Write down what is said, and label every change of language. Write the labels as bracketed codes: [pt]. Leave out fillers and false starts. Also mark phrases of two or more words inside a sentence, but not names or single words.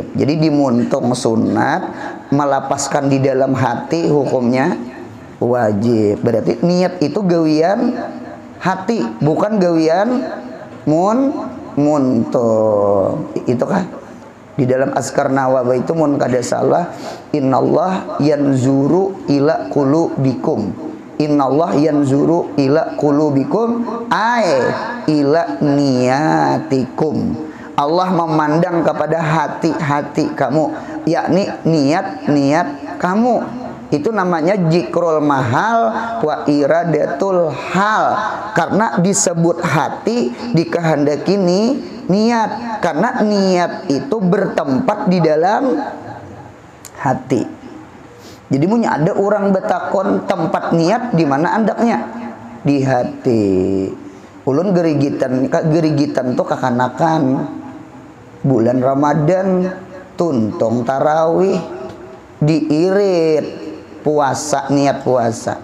[bjn] Jadi dimontong sunat, melapaskan di dalam hati hukumnya wajib. Berarti niat itu gawian hati, bukan gawian muntong. Itu kah? Di dalam Azkar Nawawi itu mun kada salah, [ar] إن الله ينظر إلى قلوبكم. إن الله ينظر إلى قلوبكم أي إلى نياتكم. [bjn] Allah memandang kepada hati-hati kamu, yakni niat kamu. Itu namanya [ar] ذكر المحل وإرادة الحال. [bjn] Karena disebut hati, dikehendaki niat. Karena niat itu bertempat di dalam hati. Jadi punya ada orang betakon tempat niat di mana andaknya? Di hati. Ulun gerigitan tuh kakanakan bulan Ramadan tuntong tarawih diirit puasa, niat puasa.